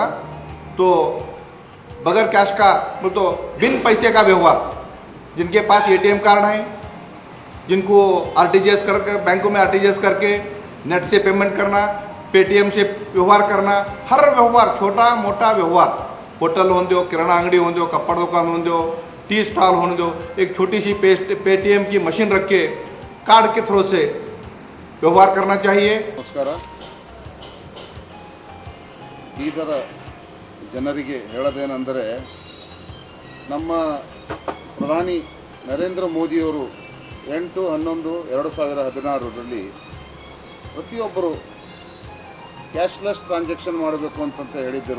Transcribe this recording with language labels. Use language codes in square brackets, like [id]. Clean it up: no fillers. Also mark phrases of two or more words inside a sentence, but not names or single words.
[hi] तो बगैर कैश का तो बिन पैसे का व्यवहार, जिनके पास [en] ATM card [hi] है, जिनको आरटीजीएस करके बैंकों में आरटीजीएस करके नेट से पेमेंट करना, पेटीएम से व्यवहार करना, हर व्यवहार छोटा मोटा व्यवहार, होटल होने दो, किराना अंगड़ी होने दो, कपड़ दुकान होने दो, [en] tea stall [hi] होने दो, एक छोटी सी पेटीएम की मशीन रख के कार्ड के थ्रू से व्यवहार करना चाहिए. [kn] ನಮಸ್ಕಾರ. ಇದರ ಜನರಿಗೆ ಹೇಳೋದೇನೆಂದರೆ, ನಮ್ಮ ಪ್ರಧಾನಿ ನರೇಂದ್ರ ಮೋದಿಯವರು 8/11/2016 ಪ್ರತಿಯೊಬ್ಬರು [en] cashless transaction [kn] ಮಾಡಬೇಕು ಅಂತಂತ ಹೇಳಿದ್ದರು.